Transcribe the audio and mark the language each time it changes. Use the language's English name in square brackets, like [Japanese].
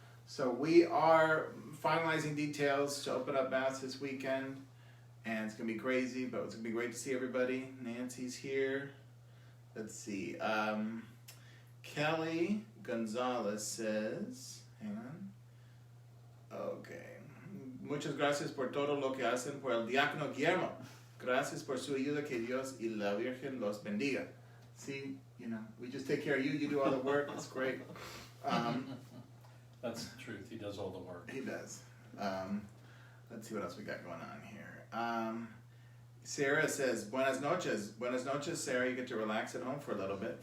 [English] So we are finalizing details to open up Mass this weekend. And it's going to be crazy, but it's going to be great to see everybody. Nancy's here. Let's see. Kelly Gonzalez says, hang on. Okay. [Spanish] Muchas gracias por todo lo que hacen por el diácono Guillermo. Gracias por su ayuda, que Dios y la Virgen los bendiga. [English] See, you know, we just take care of you. You do all the work. It's great. That's the truth. He does all the work. He does. Let's see what else we got going on here. Sarah says, [Spanish] buenas noches. Buenas noches, [English] Sarah. You get to relax at home for a little bit.